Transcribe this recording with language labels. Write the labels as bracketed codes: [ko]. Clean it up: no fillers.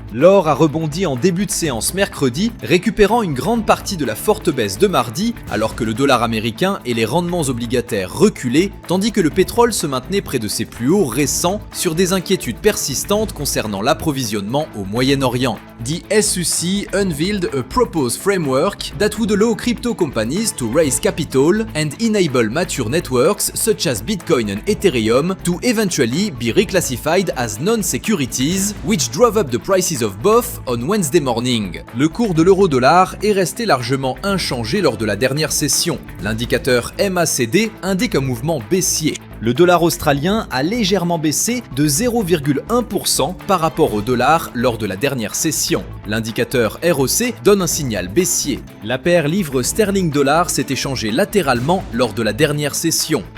[fr] L'or a rebondi en début de séance mercredi, récupérant une grande partie de la forte baisse de mardi, alors que le dollar américain et les rendements obligataires reculaient, tandis que le pétrole se maintenait près de ses plus hauts récents sur des inquiétudes persistantes concernant l'approvisionnement au Moyen-Orient. [en] The SEC unveiled a proposed framework that would allow crypto companies to raise capital and enable mature networks such as Bitcoin and Ethereum to eventually be reclassified as non-securities, which drove up the prices of both on Wednesday morning. [fr] Le cours de l'euro-dollar est resté largement inchangé lors de la dernière session. L'indicateur MACD indique un mouvement baissier. Le dollar australien a légèrement baissé de 0,1% par rapport au dollar lors de la dernière session. L'indicateur ROC donne un signal baissier. La paire livre sterling-dollar s'est échangée latéralement lors de la dernière session.